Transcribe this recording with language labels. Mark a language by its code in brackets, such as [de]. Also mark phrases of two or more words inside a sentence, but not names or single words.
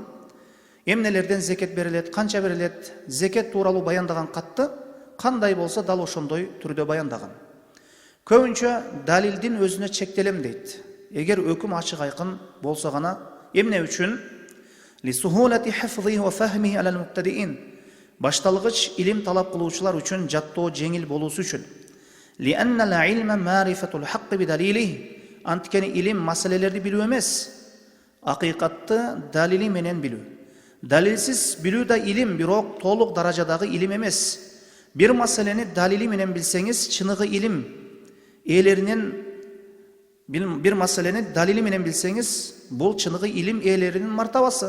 [ky] Эмнелерден зекет берилет, канча берилет, зекет туралы баяндаган қатты қандай болса дал ошондой түрдө баяндаган. Көбүнчө далилдин өзүнө чектелем дейт. Эгер өкүм ачык айкын болсо гана, эмне үчүн? [ar] لسهولة حفظه وفهمه على المبتدئين. [ky] Башталгыч илим талап кылуучулар үчүн жаттоо жеңил болуусу үчүн. [ar] لأن العلم معرفة الحق بالدليل. [ky] Анткени илим маселелерди билүү эмес, акыйкатты далили менен билүү. Далилсиз билүү да илим, бирок толук даражадагы илим эмес. Бир маселени далили менен билсеңиз, чыныгы илим ээлеринен бир маселени далили менен билсеңиз, бул чыныгы илим ээлеринин мартабасы.